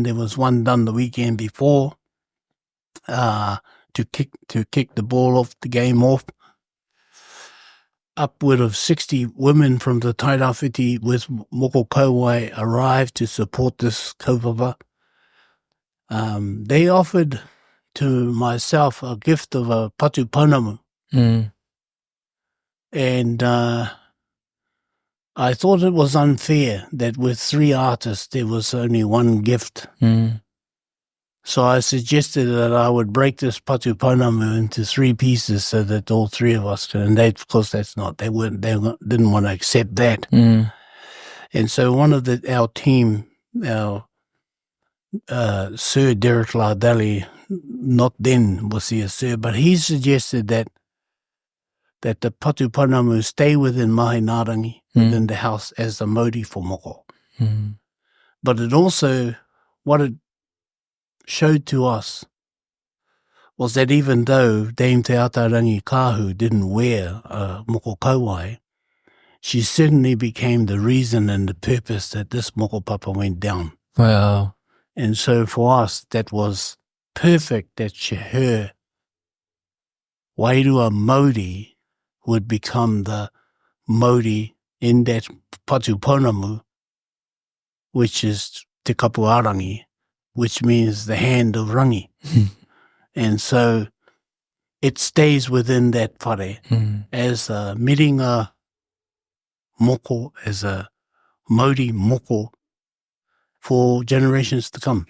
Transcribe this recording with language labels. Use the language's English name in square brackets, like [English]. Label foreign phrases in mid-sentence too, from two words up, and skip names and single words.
[English] There was one done the weekend before to kick the ball off, the game off. upward of 60 women from the Tairawhiti with Mokopapa arrived to support this kaupapa. They offered to myself a gift of a [Māori] patu pounamu. [English] And I thought it was unfair that with 3 artists there was only 1 gift. So I suggested that I would break this [Māori] patu pounamu [English] into 3 pieces so that all 3 of us could. And they, of course, they didn't want to accept that. And so one of our team, our Sir Derek Lardali, not then was he a sir, but he suggested that the [Māori] patu pounamu [English] stay within Mahi Nārangi, within the house as the mauri for Moko. But it also, what it showed to us was that even though Dame Te Atarangi Kahu didn't wear a [Māori] moko kauai, [English] she certainly became the reason and the purpose that this Mokopapa went down. Wow. And so for us, that was perfect that her [Māori] wairua Mauri [English] would become the Mauri in that [Māori] patu pounamu, [English] which is Te Kapuarangi, which means the hand of rangi. And so it stays within that whare as a [Māori] miringa moko, [English] as a [Māori] Mauri moko [English] for generations to come.